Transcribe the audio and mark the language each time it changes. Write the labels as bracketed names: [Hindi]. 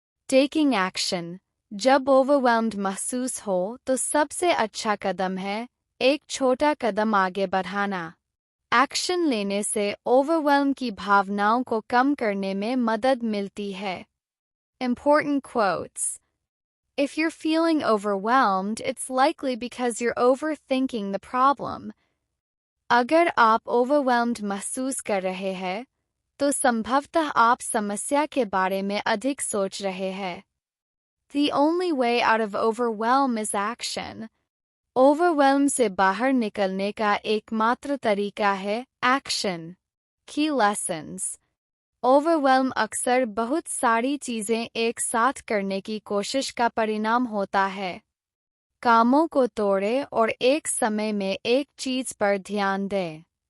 [English] Taking action. [Hindi] जब overwhelmed महसूस हो तो सबसे अच्छा कदम है एक छोटा कदम आगे बढ़ाना। एक्शन लेने से ओवरवेल्म की भावनाओं को कम करने में मदद मिलती है। [English] Important quotes. If you're feeling overwhelmed, it's likely because you're overthinking the problem. [Hindi] अगर आप overwhelmed महसूस कर रहे हैं, तो संभवतः आप समस्या के बारे में अधिक सोच रहे हैं। [English] The only way out of overwhelm is action. [Hindi] Overwhelm से बाहर निकलने का एकमात्र तरीका है action. [English] Key lessons. [Hindi] ओवरवेल्म अक्सर बहुत सारी चीज़ें एक साथ करने की कोशिश का परिणाम होता है। कामों को तोड़ें और एक समय में एक चीज़ पर ध्यान दें।